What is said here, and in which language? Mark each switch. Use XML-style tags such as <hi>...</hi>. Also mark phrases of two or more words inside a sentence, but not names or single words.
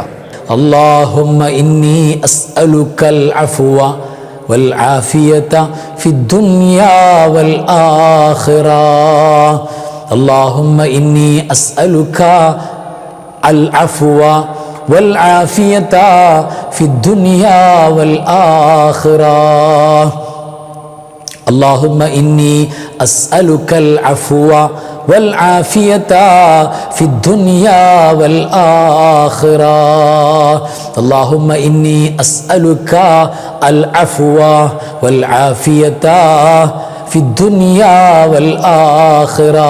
<ar>اللهم إني أسألك العفو والعافية في الدنيا والآخرة. اللهم إني أسألك العفو والعافية في الدنيا والآخرة. اللهم إني أسألك العفو والعافية في الدنيا والآخرة. اللهم إني أسألك العفو والعافية في الدنيا والآخرة.</ar>